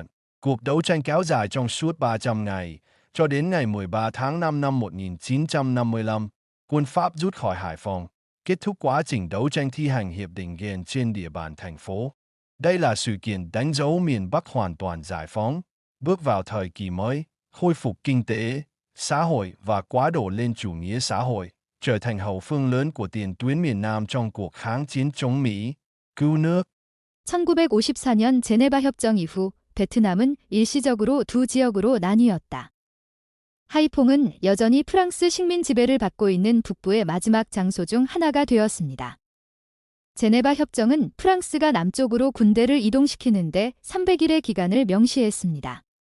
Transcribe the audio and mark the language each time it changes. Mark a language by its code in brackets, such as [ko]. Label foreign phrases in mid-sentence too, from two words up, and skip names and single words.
[vi] Cuộc đấu tranh kéo dài trong suốt 300 ngày, cho đến ngày 13 tháng 5 năm 1955, quân Pháp rút khỏi Hải Phòng, kết thúc quá trình đấu tranh thi hành Hiệp định Geneva trên địa bàn thành phố. Đây là sự kiện đánh dấu miền Bắc hoàn toàn giải phóng, bước vào thời kỳ mới, khôi phục kinh tế, xã hội và quá độ lên chủ nghĩa xã hội, trở thành hậu phương lớn của tiền tuyến miền Nam trong cuộc kháng chiến chống Mỹ, cứu nước. [ko] 1954년 제네바 협정 이후 베트남은 일시적으로 두 지역으로 나뉘었다. 하이퐁은 여전히 프랑스 식민 지배를 받고 있는 북부의 마지막 장소 중 하나가 되었습니다. 제네바 협정은 프랑스가 남쪽으로 군대를 이동시키는데 300일의 기간을 명시했습니다.